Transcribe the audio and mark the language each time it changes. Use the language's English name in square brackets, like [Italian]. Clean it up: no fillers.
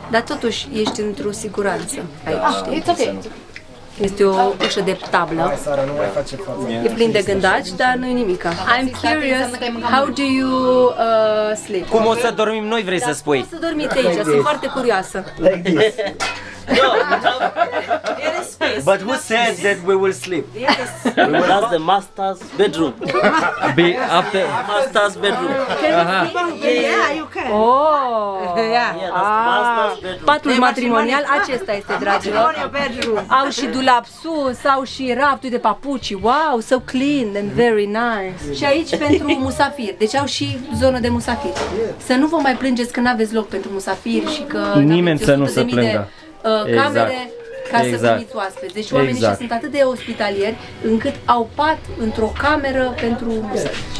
[Romanian] Dar totuși ești într-o siguranță aici, știi? Este o ușă de tablă. E plin de gândaci, dar nu-i nimica. [English] I'm curious, how do you sleep? [Romanian] Cum o să dormim noi, vrei să spui? Cum o să dormiți aici? Sunt foarte curioasă. [English] But who said that we will sleep? That's the master's bedroom. After Master's bedroom. Yeah, you can. Oh! Yeah, that's the master's bedroom. [Romanian] Patul matrimonial, acesta este, dragilor. Au și dulap sus, au și rafturi de papuci. [English] Wow, so clean and very nice. [Romanian] Și aici pentru musafiri, deci au și zonă de musafiri. Să nu vă mai plângeți că nu aveți loc pentru musafiri și că nimeni să nu se plângă. Camere ca să veniți oaspeți. Deci oamenii ăștia sunt atât de ospitalieri încât au pat într-o cameră pentru musafiri.